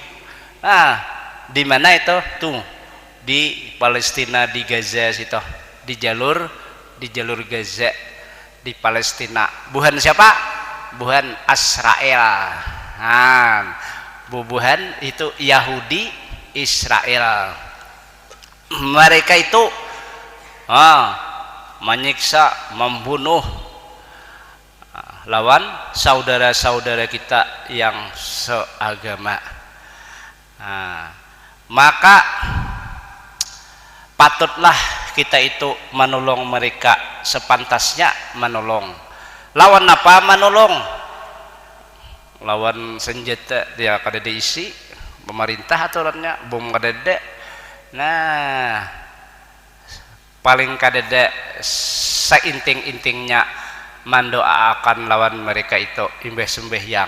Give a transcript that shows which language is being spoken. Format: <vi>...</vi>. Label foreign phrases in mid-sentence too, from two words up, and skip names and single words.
<id>Di mana itu? Tuh di Palestina, di Gaza situ, di jalur Gaza di Palestina. Buhan siapa? Buhan Israel. Bubuhan itu Yahudi Israel. Mereka itu menyiksa, membunuh lawan saudara-saudara kita yang seagama. Maka patutlah kita itu menolong mereka sepantasnya menolong. Lawan apa menolong? Lawan senjata dia kada diisi pemerintah aturannya, bom kada ada. Nah, paling kadada seinting-intingnya mendoakan lawan mereka itu imbah sembahyang.</id>